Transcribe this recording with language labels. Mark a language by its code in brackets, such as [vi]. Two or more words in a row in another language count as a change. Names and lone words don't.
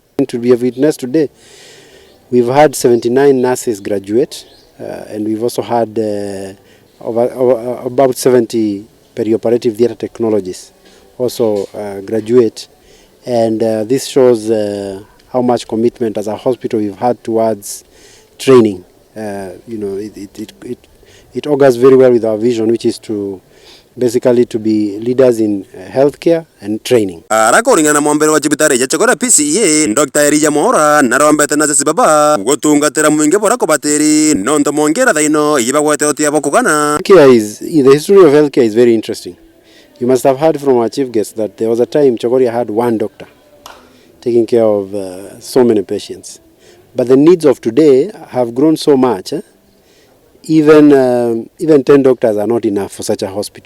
[en] To be a witness today, we've had 79 nurses graduate, and we've also had about 70 perioperative theatre technologists also graduate, and this shows how much commitment as a hospital we've had towards training. It augurs very well with our vision, which is to basically to be leaders in healthcare and training. [mer] Arakoringa na mwambere wa cibitari ya chakora PCEA Dr. Elijah Mora narombete na sisi baba gutungatira mwingi bora kubatiri nonto mongera thaino ibagwete otia bokugana. [en] The history of healthcare is very interesting. You must have heard from our chief guest that there was a time Chogoria had one doctor taking care of so many patients. But the needs of today have grown so much. Even 10 doctors are not enough for such a hospital.